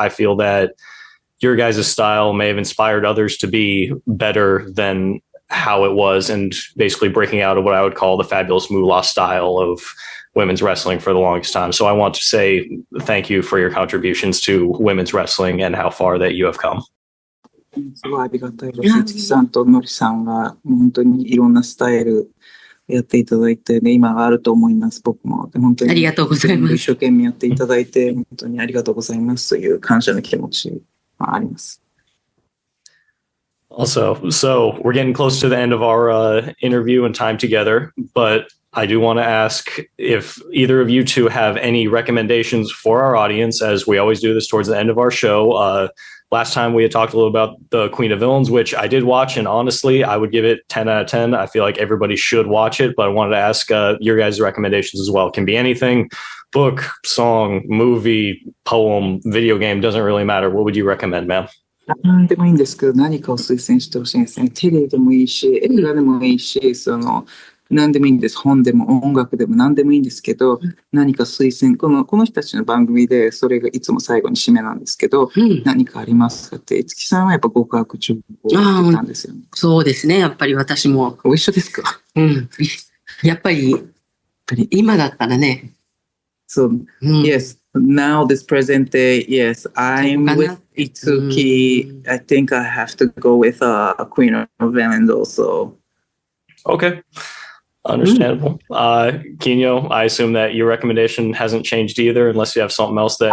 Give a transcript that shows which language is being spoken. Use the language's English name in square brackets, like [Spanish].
[English] I feel that your guys' style may have inspired others to be better than how it was and basically breaking out of what I would call the fabulous moolah style of women's wrestling for the longest time. So I want to say thank you for your contributions to women's wrestling and how far that you have come. [Japanese] すごいありがたいです。月さんとのりさんが本当にいろんなスタイルやっていただいて、ね、今があると思います。僕も本当にありがとうございます。一生懸命やっていただいて本当にありがとうございますという感謝の気持ちがあります。 [English] Also, so we're getting close to the end of our interview and time together, but I do want to ask if either of you two have any recommendations for our audience, as we always do this towards the end of our show. Last time we had talked a little about the Queen of Villains, which I did watch, and honestly, I would give it 10 out of 10. I feel like everybody should watch it, but I wanted to ask your guys' recommendations as well. It can be anything, book, song, movie, poem, video game, doesn't really matter. What would you recommend, ma'am? [Japanese] 何でもいいんですけど、何かを推薦してほしいんですね。テレビでもいいし、映画でもいいし、何でもいいんです。本でも音楽でも何でもいいんですけど、何か推薦、この人たちの番組でそれがいつも最後に締めなんですけど、何かありますかって、五木さんはやっぱ極悪情報を言ったんですよね。そうですね。やっぱり私も。お一緒ですか？やっぱり、今だったらね。 [English] So, yes, now this present day, yes, I'm with Itsuki. I think I have to go with Queen of Valens also. Okay. Understandable. Kinyo, I assume that your recommendation hasn't changed either, unless you have something else that